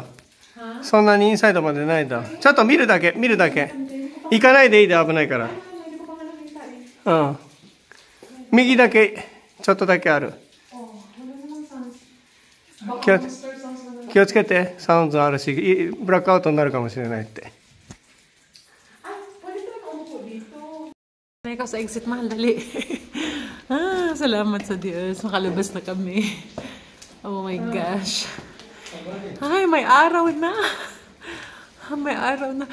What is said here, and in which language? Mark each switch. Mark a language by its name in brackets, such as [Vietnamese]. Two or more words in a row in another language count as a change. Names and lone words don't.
[Japanese] そんなにインサイドまでないだ。ちょっと見るだけ、見るだけ。行かないでいいで、危ないから。うん。右だけ、ちょっとだけある。気をつけて、サウンドあるし、ブラックアウトになるかもしれないって。 [Filipino] Ikaw sa exit, mahal, dali. Ah, salamat sa Diyos. Makalabas na kami. [English] Oh my gosh. [Filipino] Ay, may araw na. May araw na.